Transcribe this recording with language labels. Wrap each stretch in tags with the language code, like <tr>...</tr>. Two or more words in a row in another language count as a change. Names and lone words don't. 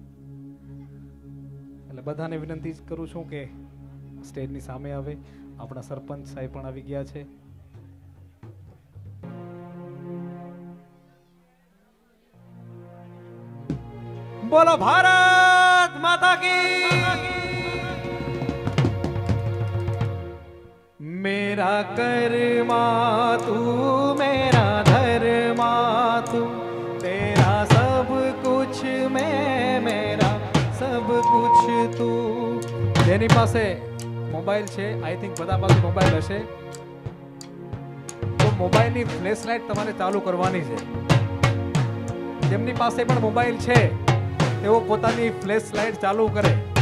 <gu>એટલે બધાને વિનંતી કરું છું કે સ્ટેજની સામે આવે. આપણા સરપંચ સાહેબ પણ આવી ગયા છે.</gu> <hi>बोलो भारत माता की. मेरा कर्मा तू मेरा धर्मा तू तेरा सब कुछ मैं मेरा सब कुछ तू.</hi> <gu>જેની પાસે મોબાઈલ છે,</gu> <en>I think</en> <gu>બધા પાસે મોબાઈલ હશે, તો મોબાઈલની</gu> <en>flash light</en> <gu>તમારે ચાલુ કરવાની છે. જેમની પાસે પણ મોબાઈલ છે તેઓ પોતાની</gu> <en>flash light</en> <gu>ચાલુ કરે.</gu>